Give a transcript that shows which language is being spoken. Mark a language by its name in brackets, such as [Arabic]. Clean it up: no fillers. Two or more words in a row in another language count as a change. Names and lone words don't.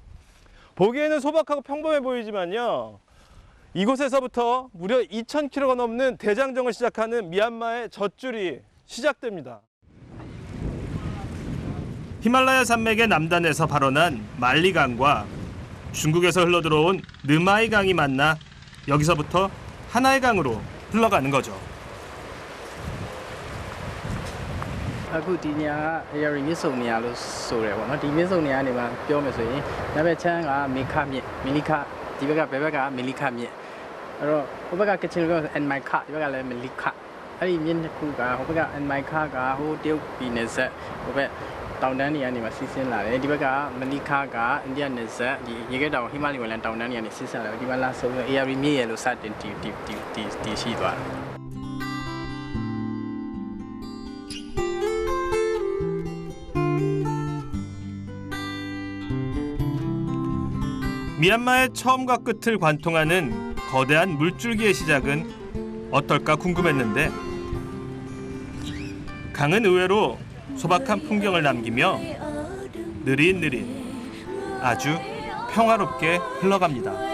[Korean] 보기에는 소박하고 평범해 보이지만요, 이곳에서부터 무려 2,000km가 넘는 대장정을 시작하는 미얀마의 젖줄이 시작됩니다. 히말라야 산맥의 남단에서 발원한 말리강과 중국에서 흘러들어온 르마이강이 만나 여기서부터 하나의 강으로 흘러가는 거죠. [Burmese] အခုဒီနေရာက area မြစ်ဆုံနေရာလို့ဆိုတယ်ပေါ့နော်ဒီမြစ်ဆုံနေရာနေမှာပြောမယ်ဆိုရင်နောက်ဘက်ချမ်းကမေခမြစ်မီလီခဒီဘက်ကဘယ်ဘက်ကမီလီခမြစ်အဲ့တော့ဟိုဘက်ကကချင်လိုပြောအန်မိုင်ခဒီဘက်ကလည်းမီလီခအဲ့ဒီမြစ်တစ်ခုကဟိုဘက်ကအန်မိုင်ခကဟိုတရုတ်ပြည်နယ်ဆက်ဟိုဘက်တောင်တန်းတွေကနေမှစီးဆင်းလာတယ်ဒီဘက်ကမီလီခကအိန္ဒိယနယ်ဆက်ဒီရေခဲတောင်ဟိမာလီဝလန်တောင်တန်းတွေကနေစီးဆင်းလာတယ်ဒီမှာလာဆုံး area မြစ်ရလို့စတင်တီရှိသွားတယ် [Korean] 미얀마의 처음과 끝을 관통하는 거대한 물줄기의 시작은 어떨까 궁금했는데 강은 의외로 소박한 풍경을 남기며 느릿느릿 아주 평화롭게 흘러갑니다.